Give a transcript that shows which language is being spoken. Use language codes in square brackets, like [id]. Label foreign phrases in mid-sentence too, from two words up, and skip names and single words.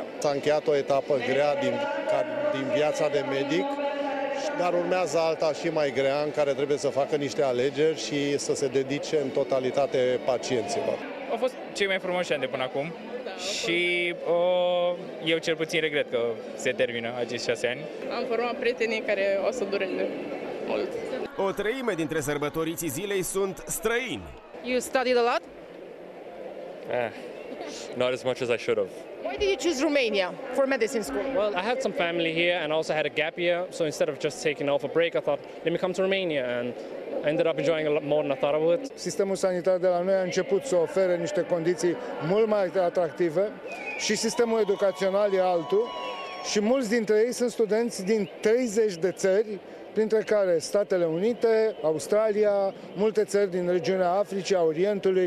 [ro] S-a încheiat o etapă grea din viața de medic, dar urmează alta și mai grea în care trebuie să facă niște alegeri și să se dedice în totalitate pacienților. Au fost cei mai frumoși ani de până acum și eu cel puțin regret că se termină acești 6 ani. Am format prietenii care o să dureze mult. O treime dintre sărbătoriții zilei sunt străini. [en] You studied a lot? Not as much as I should have. Why did you choose Romania for medicine school? Well, I had some family here and also had a gap year, so instead of just taking off a break, I thought, let me come to Romania, and I ended up enjoying a lot more than I thought I would. [ro] Sistemul sanitar de la noi a început să ofere niște condiții mult mai atractive și sistemul educațional e altul și mulți dintre ei sunt studenți din 30 de țări, printre care Statele Unite, Australia, multe țări din regiunea Africii, a Orientului.